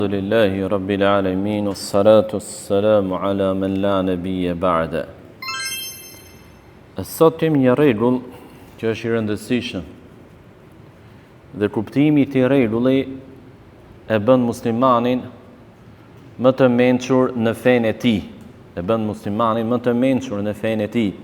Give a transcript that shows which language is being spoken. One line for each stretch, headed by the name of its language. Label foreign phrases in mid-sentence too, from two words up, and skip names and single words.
Arabic: الحمد لله رب العالمين والصلاة والسلام على من لا نبي بعده.
Albanian: Sot kemi një rregull që është i rëndësishëm dhe kuptimi i këtij rregulli e bën muslimanin më të mençur në fenë e tij. E bën muslimanin më të mençur në fenë e tij.